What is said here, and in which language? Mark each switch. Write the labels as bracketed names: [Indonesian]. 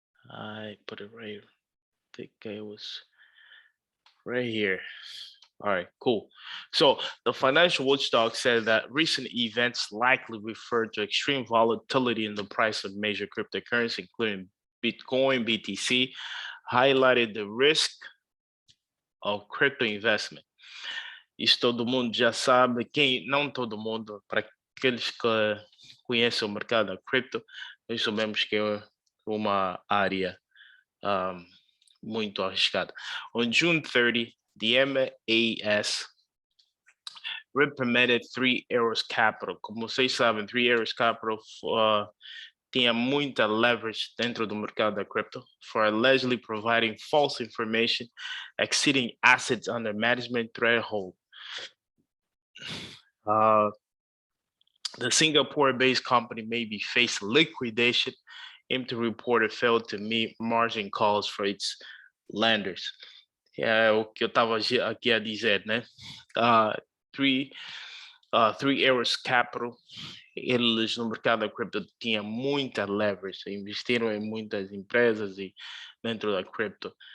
[English] I put it right. I think it was right here. All right, cool. So the financial watchdog said that recent events likely refer to extreme volatility in the price of major cryptocurrency, including Bitcoin, BTC, highlighted the risk of crypto investment. [Portuguese] Isso todo mundo já sabe, não todo mundo, para aqueles que conhecem o mercado da cripto, nós sabemos que é uma área muito arriscada. [English] On June 30, the MAS reprimanded Three Arrows Capital. [Portuguese] Como vocês sabem, Three Arrows Capital tinha muita leverage dentro do mercado da crypto for allegedly providing false information exceeding assets under management threshold. [English] The Singapore-based company may be facing liquidation into report it failed to meet margin calls for its lenders. [Portuguese] É o que eu estava aqui a dizer, né? Three Arrows Capital, eles no mercado da cripto tinham muita leverage, investiram em muitas empresas e dentro da cripto,